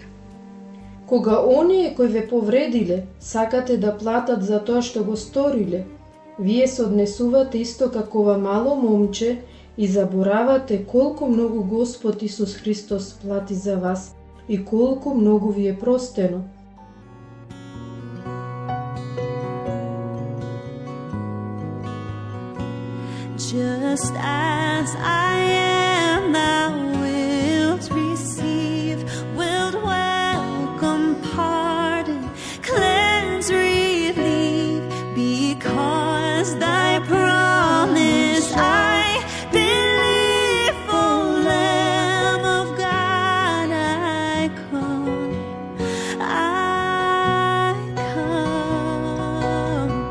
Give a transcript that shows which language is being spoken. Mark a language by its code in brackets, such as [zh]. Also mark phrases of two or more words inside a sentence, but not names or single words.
[mk] Кога оние кои ве повредиле сакате да платат за тоа што го сториле, вие се однесувате исто како ова мало момче и заборавате колку многу Господ Исус Христос плати за вас и колку многу ви е простено. [en] Just as I am, thou wilt receive, wilt welcome, pardon, cleanse, relieve, because thy promise I believe, O Lamb of God, I come, I come.